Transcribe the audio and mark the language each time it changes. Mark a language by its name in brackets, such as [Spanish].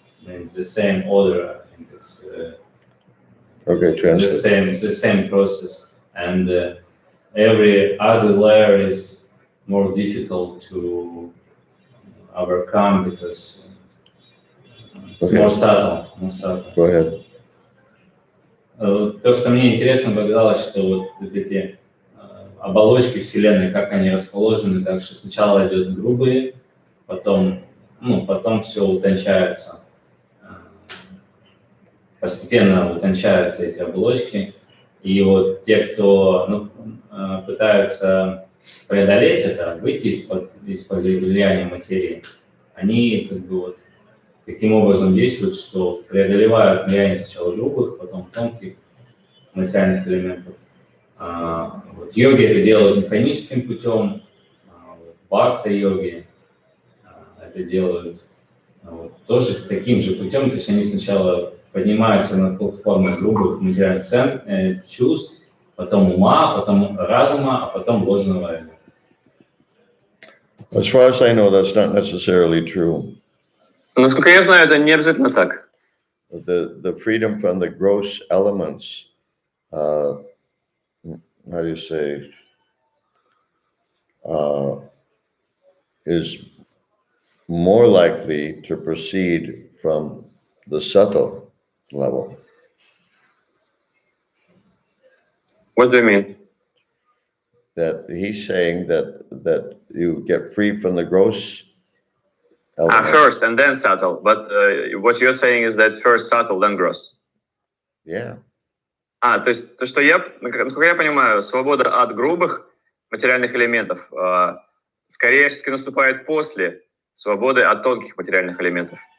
[English] Means the same order. I think it's Okay, translate. the same process, and every other layer is more difficult to overcome because it's Okay. more subtle. Go ahead. [Russian] То, что мне интересно показалось, что вот эти оболочки Вселенной, как они расположены, так что сначала идет грубые, потом все утончается. Постепенно утончаются эти оболочки, и вот те, кто пытаются преодолеть это, выйти из-под влияния материи, они как бы вот таким образом действуют, что преодолевают влияние сначала грубых, потом тонких материальных элементов. Вот йоги это делают механическим путем, бхакта-йоги это делают тоже таким же путем, то есть они сначала поднимаются на платформу грубых материальных чувств, потом ума, потом разума, а потом ложного эго. [English] As far as I know, that's not necessarily true. [Russian] Насколько я знаю, это не обязательно так. [English] The freedom from the gross elements, how do you say, is more likely to proceed from the subtle level. What do you mean? That he's saying that you get free from the gross elements. First and then subtle. But what you're saying is that first subtle, then gross. Yeah. [Russian] То есть, то, что я, насколько я понимаю, свобода от грубых материальных элементов скорее все-таки наступает после свободы от тонких материальных элементов.